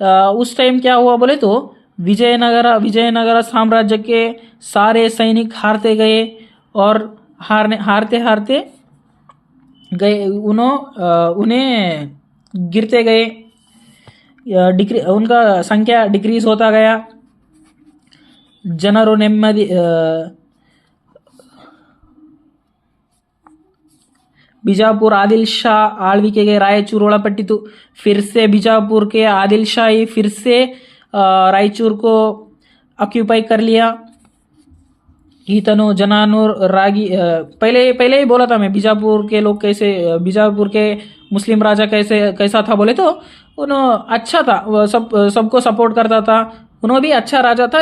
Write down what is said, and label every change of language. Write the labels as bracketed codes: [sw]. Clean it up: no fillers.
[hi] उस टाइम क्या हुआ बोले तो विजयनगर साम्राज्य के सारे सैनिक हारते गए और हारते गए उन्हें गिरते गए, उनका संख्या डिक्रीज होता गया। [kn] ಜನರು ನೆಮ್ಮದಿ ಬಿಜಾಪುರ आदिल शाह ಆಳ್ವಿಕೆಗೆ ರಾಯಚೂರು ಒಳಪಟ್ಟಿತು। [hi] फिर से बीजापुर के आदिल शाही फिर से रायचूर को ऑक्यूपाई कर लिया। ईतनो जनानूर रागी पहले ही बोला था मैं, बीजापुर के लोग कैसे, बीजापुर के मुस्लिम राजा कैसा था बोले तो उन्होंने अच्छा था, सबको सपोर्ट करता था, उन्होंने भी अच्छा राजा था।